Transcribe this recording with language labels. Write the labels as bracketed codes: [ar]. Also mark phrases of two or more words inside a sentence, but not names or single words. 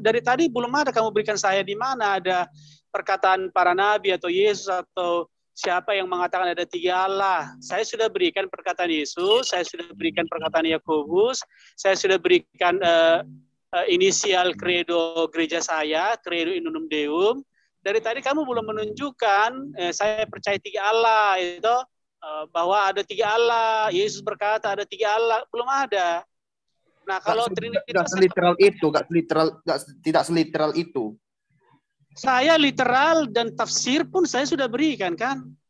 [id] Dari tadi belum ada kamu berikan saya di mana ada perkataan para nabi atau Yesus atau siapa yang mengatakan ada 3 Allah. Saya sudah berikan perkataan Yesus, saya sudah berikan perkataan Yakobus, saya sudah berikan inisial credo gereja saya, [la] credo in unum deum. [id] Dari tadi kamu belum menunjukkan saya percaya 3 Allah itu. Bahwa ada 3 Allah, Yesus berkata ada 3 Allah, belum ada. Nah, kalau tidak seliteral itu, tidak seliteral itu. Saya literal dan tafsir pun saya sudah berikan kan.